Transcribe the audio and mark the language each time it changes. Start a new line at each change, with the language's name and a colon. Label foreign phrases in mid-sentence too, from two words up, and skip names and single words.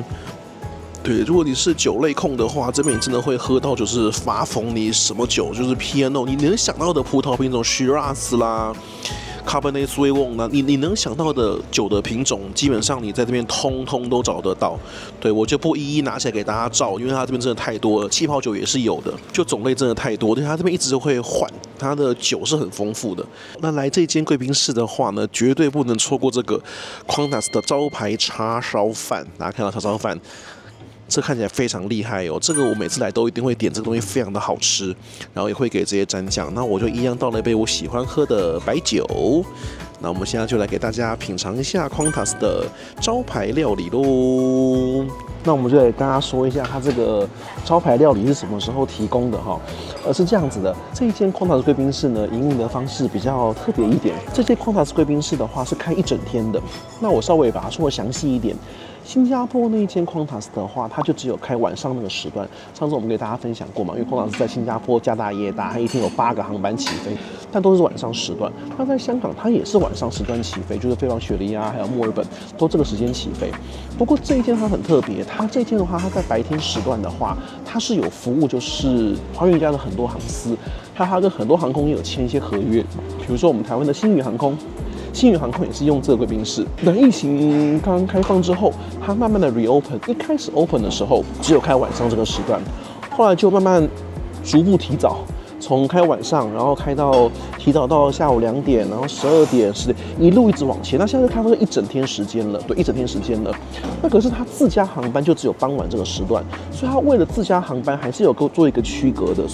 Chinese: 对，如果你是酒類控的話，這邊你真的會喝到就是發瘋，你什麼酒就是 Pinot， 你能想到的葡萄品種 Shiraz 啦、 Cabernet Sauvignon 呢，你能想到的酒的品種，基本上你在這邊通通都找得到。对，我就不一一拿起來給大家照，因為它這邊真的太多了。气泡酒也是有的，就種類真的太多，而且它這邊一直會換，它的酒是很豐富的。那來這間貴賓室的話呢，絕對不能錯過這個 Qantas 的招牌叉燒飯。大家看到叉燒飯，這看起來非常厲害哦。這個我每次來都一定會點，這個東西非常的好吃，然後也會給這些蘸醬。那我就一樣倒了一杯我喜歡喝的白酒。那我們現在就來給大家品嘗一下 Qantas 的招牌料理嘍。那我們就來跟大家說一下，它這個招牌料理是什麼時候提供的哈？是這樣子的，這一間 Qantas 貴賓室呢，營運的方式比較特別一點。這間 Qantas 貴賓室的話是開一整天的。那我稍微把它說的詳細一點。新加坡那一間 Qantas 的話，它就只有開晚上那个時段。上次我們給大家分享過嘛，因為 Qantas 在新加坡家大業大，它一天有8個航班起飛，但都是晚上時段。那在香港，它也是晚上時段起飛，就是飛往雪梨啊，還有墨爾本，都這個時間起飛。不過這一間它很特別，它這一間的話，它在白天時段的話，它是有服務，就是華語家的很多航司，它跟很多航空也有簽一些合約，比如說我們台灣的星宇航空。星宇航空也是用這個貴賓室。等疫情剛開放之後，它慢慢的 reopen。一開始 open 的時候，只有開晚上這個時段，後來就慢慢逐步提早，從開晚上，然後開到提早到下午2點，然後12點、10點，一路一直往前。那現在開放是一整天時間了，對，一整天時間了。那可是它自家航班就只有傍晚這個時段，所以它為了自家航班還是有做一個區隔的。